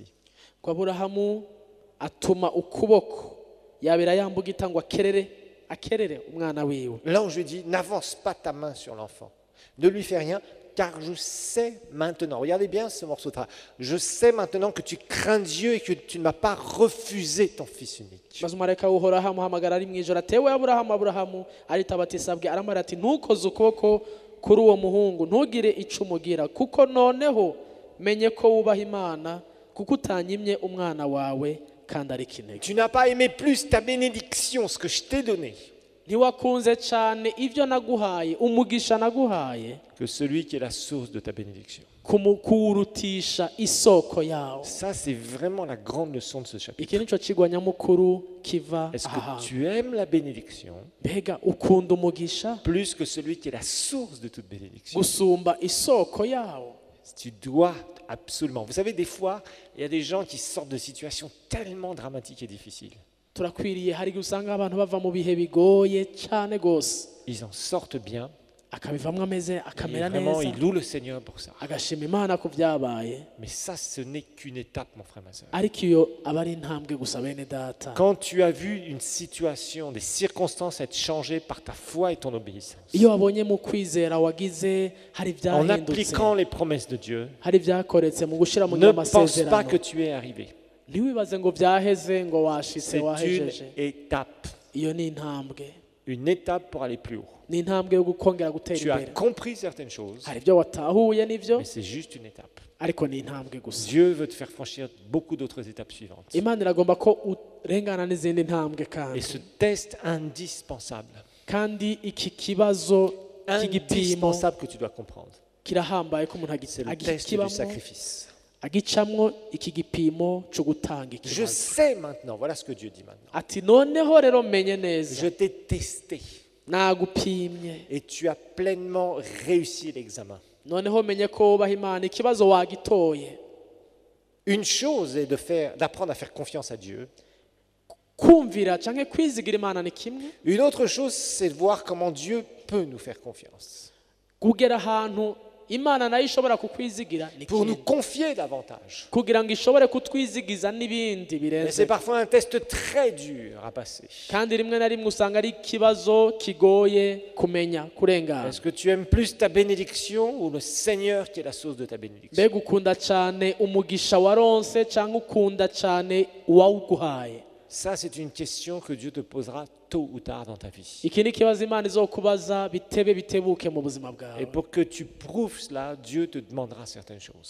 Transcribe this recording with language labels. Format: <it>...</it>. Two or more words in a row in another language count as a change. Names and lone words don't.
<rn>ko aburahamu atuma ukuboko yabera yambugita ngo akerere umwana wiwe.</rn> <fr>L'ange lui dit « N'avance pas ta main sur l'enfant, ne lui fais rien, car je sais maintenant, regardez bien ce morceau de travail, je sais maintenant que tu crains Dieu et que tu ne m'as pas refusé ton fils unique.</fr> <rn>maze umumarayika w'uhoraho amuhamagara ari mu ijoro ati ewe aburahamu aritaba ati sabwe aramara ati ntukoze ukuboko kuri uwo muhungu ntugire ico umugira kuko noneho menye ko wubaha imana kuko utanyimye umwana wawe kandi ari kinege.</rn> <fr>Tu n'as pas aimé plus ta bénédiction, ce que je t'ai donné,</fr> <rn>ntiwakunze cyane ibyo naguhaye umugisha naguhaye</rn> <fr>que celui qui est la source de ta bénédiction.</fr> <rn>kuwurutisha isoko yawo.</rn> <fr>Ça, c'est vraiment la grande leçon de ce chapitre.</fr> <rn>iki nico kigwa nyamukuru kiva</rn> <fr>Est-ce</fr> <rn>aha</rn> <fr>que tu aimes la bénédiction</fr> <rn>mbega ukunda umugisha</rn> <fr>plus que celui qui est la source de toute bénédiction?</fr> <rn>gusumba isoko yawo.</rn> <fr>Tu dois absolument. Vous savez, des fois, il y a des gens qui sortent de situations tellement dramatiques et difficiles.</fr> <rn>turakwiriye hari igihe usanga abantu bava mu bihe bigoye cyane gose</rn> <fr>Ils en sortent bien.</fr> <rn>akabivamwo ameze</rn> <fr>Et</fr> <rn>akamera</rn> <fr>vraiment,</fr> <rn>neza</rn> <fr>ils louent le Seigneur pour ça.</fr> <rn>agashima imana ku byabaye.</rn> <fr>Mais ça, ce n'est qu'une étape, mon frère, ma soeur.</fr> <rn>ariko iyo aba ari intambwe gusa bene data.</rn> <fr>Quand tu as vu une situation, des circonstances être changées par ta foi et ton obéissance,</fr> <rn>iyo wabonye mu kwizera wagize hari</rn> <fr>en</fr> <rn>ibyahindutse</rn> <fr>appliquant les promesses de Dieu,</fr> <rn>hari ibyakoretse mu gushyira mu</rn> <fr>ne pense pas</fr> <rn>amasezerano</rn> <fr>que tu es arrivé.</fr> <rn>ntiwibaze ngo byaheze ngo washitse</rn> <fr>C'est une</fr> <rn>wahejeje.</rn> <fr>étape.</fr> <rn>iyo ni intambwe</rn> <fr>Une étape pour aller plus haut.</fr> <rn>ni intambwe yo gukongera gutera</rn> <fr>Tu as</fr> <rn>imbere.</rn> <fr>compris certaines choses,</fr> <rn>hari ibyo watahuye n'ibyo</rn> <fr>mais c'est juste une étape.</fr> <rn>ariko ni intambwe gusa.</rn> <fr>Dieu veut te faire franchir beaucoup d'autres étapes suivantes.</fr> <rn>imana iragomba ko urengana n'izindi ntambwe</rn> <fr>Et</fr> <rn>kandi</rn> <fr>ce test indispensable,</fr> <rn>kandi iki kibazo cy'igipimo</rn> <fr>indispensable que tu dois comprendre,</fr> <rn>kirahambaye ko umuntu</rn> <fr>c'est le test du</fr> <rn>agikibamo</rn> <fr>sacrifice.</fr> <rn>agicamwo iki gipimo cyo gutanga</rn> <fr>Je</fr> <rn>ikibazo.</rn> <fr>sais maintenant, voilà ce que Dieu dit maintenant.</fr> <rn>ati noneho rero menye neza</rn> <fr>Je t'ai testé</fr> <rn>nagupimye</rn> <fr>et tu as pleinement réussi l'examen.</fr> <rn>noneho menye ko wubaha imana ikibazo wagitoye.</rn> <fr>Une chose est d'apprendre à faire confiance à Dieu.</fr> <rn>kumvira canke kwizigira imana ni kimwe,</rn> <fr>Une autre chose, c'est de voir comment Dieu peut nous faire confiance</fr> <rn>kugera ahantu imana nayo ishobora kukwizigira ni</rn> <fr>pour nous</fr> <rn>kimwe,</rn> <fr>confier davantage.</fr> <rn>kugira ngo ishobore kutwizigiza n'ibindi</rn> <fr>Mais</fr> <rn>birenze.</rn> <fr>c'est parfois un test très dur à passer.</fr> <rn>kandi rimwe na rimwe usanga ari ikibazo kigoye kumenya kurengana.</rn> <fr>Est-ce que tu aimes plus ta bénédiction ou le Seigneur qui est la source de ta bénédiction?</fr> <rn>mbega ukunda cyane umugisha waronse cyangwa ukunda cyane uwawuguhaye?</rn> <fr>Ça, c'est une question que Dieu te posera tôt ou tard dans ta vie.</fr> <rn>iki ni ikibazo imana izokubaza bitebe bitebuke mu buzima</rn> <fr>Et</fr> <rn>bwawe,</rn> <fr>pour que tu prouves cela, Dieu te demandera certaines choses</fr>